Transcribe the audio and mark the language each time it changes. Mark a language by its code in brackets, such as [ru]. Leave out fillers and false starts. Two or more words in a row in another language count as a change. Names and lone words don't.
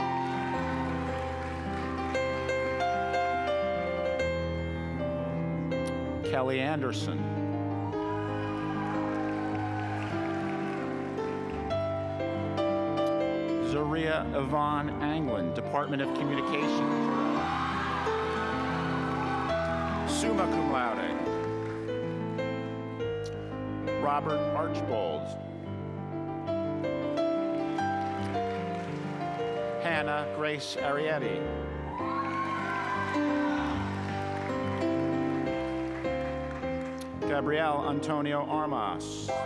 [en] Kelly Anderson. Zaria Yvonne Anglin, Department of Communications. Summa cum laude. Robert Archbold. Hannah Grace Arietti. Gabriel Antonio Armas.